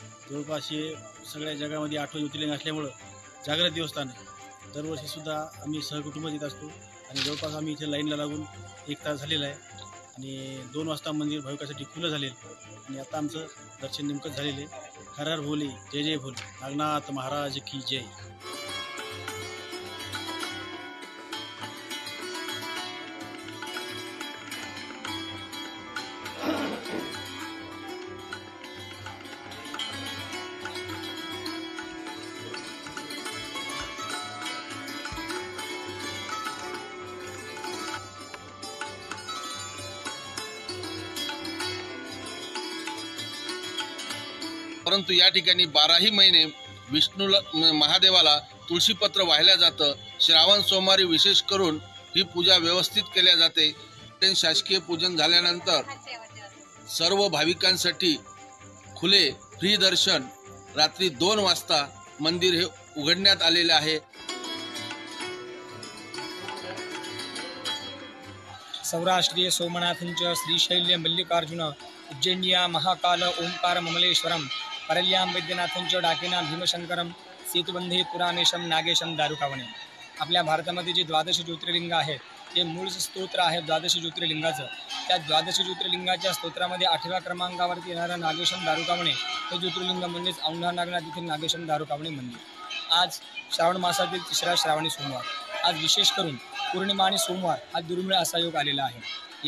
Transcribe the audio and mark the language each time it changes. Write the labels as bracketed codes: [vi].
[mr] जवळपास हे सगळ्या जगामध्ये 8 ज्योतिर्लिंग असल्यामुळं जागृत देवस्थान दरवर्षीसुद्धा आम्ही सहकुटुंब येत असतो आणि जवळपास आम्ही इथे लाईनला लागून 1 तास झालेला आहे आणि 2 वाजता मंदिर भाविकांसाठी खुलं झालेलं आणि आता आमचं दर्शन नेमकंच झालेलं आहे। [hi] हर हर भोले, जय जय भोले, नागनाथ महाराज की जय। [mr] परंतु या ठिकाणी 12ही महिने विष्णूला महादेवाला तुळशीपत्र वाहिल्या जातं। श्रावण सोमवारी विशेष करून ही पूजा व्यवस्थित केल्या जाते। शासकीय पूजन झाल्यानंतर सर्व भाविकांसाठी खुले फ्री दर्शन रात्री 2 वाजता मंदिर हे उघडण्यात आलेले आहे। [sa] सौराष्ट्रीय सोमनाथंच श्रीशैल्य मल्लिकार्जुन उज्जैन्या महाकाल ओंकार ममलेश्वरम परल्यां वैद्यनाथंच डाकेना भीमशंकरम सेतुबंधे पुरामेशम नागेशम दारुकावणे। [mr] आपल्या भारतामध्ये जे 12 ज्योतिर्लिंग आहेत ते मूळ स्तोत्र आहे 12 ज्योतिर्लिंगाचं। त्या 12 ज्योतिर्लिंगाच्या स्तोत्रामध्ये 8व्या क्रमांकावरती येणारं नागेशम दारुकावणे हे ज्योतिर्लिंग म्हणजेच औंढा नागनाथ येथील नागेशम दारुकावणे मंदिर। आज श्रावण मासातील 3रा श्रावणी सोमवार, आज विशेष करून पौर्णिमा आणि सोमवार हा दुर्मिळ असा योग आलेला आहे।